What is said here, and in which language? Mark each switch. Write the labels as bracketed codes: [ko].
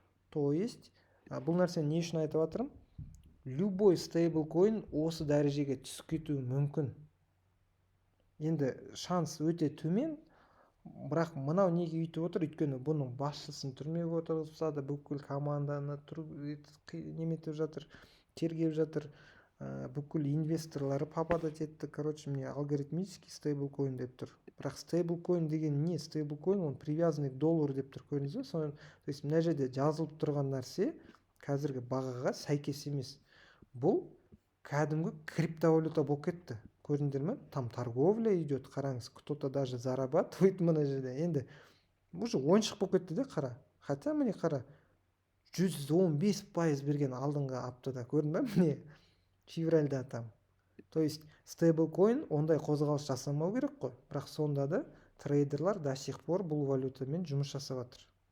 [ru] То есть, [kk] бұл нәрсені не үшін айтып жатырмын? [ru] Любой [kk] стейблкоин осы дәрежеге түсіп кетуі мүмкін. Енді шанс өте төмен, бірақ мынау неге үйтіп отыр? Өйткені бұның басшысын түрмеге отырғызса да бүкіл команданы неметіп жатыр, тергеп жатыр, бүкіл инвесторлары попадать етті. [ru] Короче, мне алгоритмический [kk] стейблкоин деп тұр. Бірақ стейблкоин деген не? Стейблкоин [ru] он привязанный к доллару [kk] деп тұр, көрдіңіз бе? [ru] То есть [kk] мына жерде жазылып тұрған нәрсе қазіргі бағаға сәйкес емес. Бұл кәдімгі криптовалюта болып кетті. Көрдіңдер ме? [ru] Там торговля идет, [kk] қараңыз, [ru] кто-то даже зарабатывает [kk] мына жерде. Енді [ru] уже [kk] ойыншық болып кетті де, қара. [ru] Хотя [kk] міне қара, 115% берген алдыңғы аптада, көрдің бе? Міне февральда [ru] там. То есть [kk] стейблкоин ондай қозғалыс жасамау керек қой. Бірақ сонда да трейдерлар [ru] до сих пор [kk] бұл валютамен жұмыс жасап жатыр.